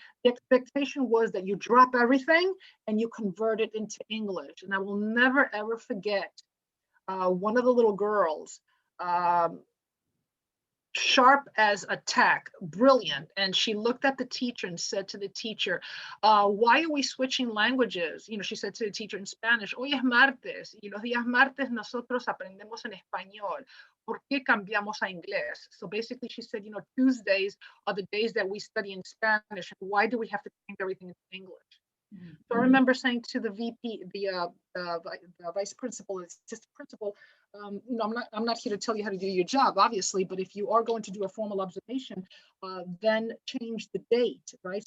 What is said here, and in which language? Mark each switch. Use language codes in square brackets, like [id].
[en] The expectation was that you drop everything and you convert it into English. And I will never, ever forget one of the little girls, sharp as a tack, brilliant. And she looked at the teacher and said to the teacher, why are we switching languages? You know, she said to the teacher in Spanish, [es] hoy es martes, y los días martes nosotros aprendemos en español. ¿Por qué cambiamos a inglés? [en] So basically she said, you know, Tuesdays are the days that we study in Spanish. Why do we have to change everything into English? So I remember saying to the VP, the vice principal, assistant principal, you know, I'm not here to tell you how to do your job, obviously, but if you are going to do a formal observation, then change the date, right?